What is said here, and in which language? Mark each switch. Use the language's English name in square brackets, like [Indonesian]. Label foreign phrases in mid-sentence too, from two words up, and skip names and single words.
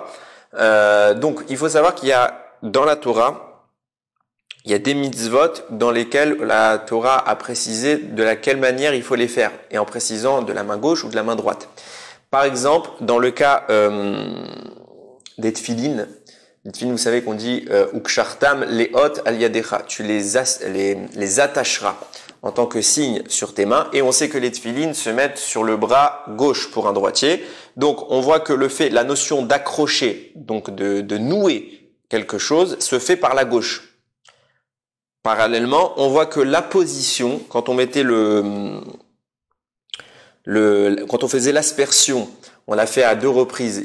[French] Donc il faut savoir qu'il y a dans la Torah, il y a des mitzvot dans lesquels la Torah a précisé de laquelle manière il faut les faire, et en précisant de la main gauche ou de la main droite. Par exemple, dans le cas des tfilines, vous savez qu'on dit [Hebrew] וקשרתם לאות על ידך, [French] tu les attacheras en tant que signe sur tes mains, et on sait que les tfilines se mettent sur le bras gauche pour un droitier. Donc on voit que la notion d'accrocher, donc de nouer quelque chose, se fait par la gauche. Parallèlement, on voit que la position, quand on mettait quand on faisait l'aspersion, on l'a fait à 2 reprises.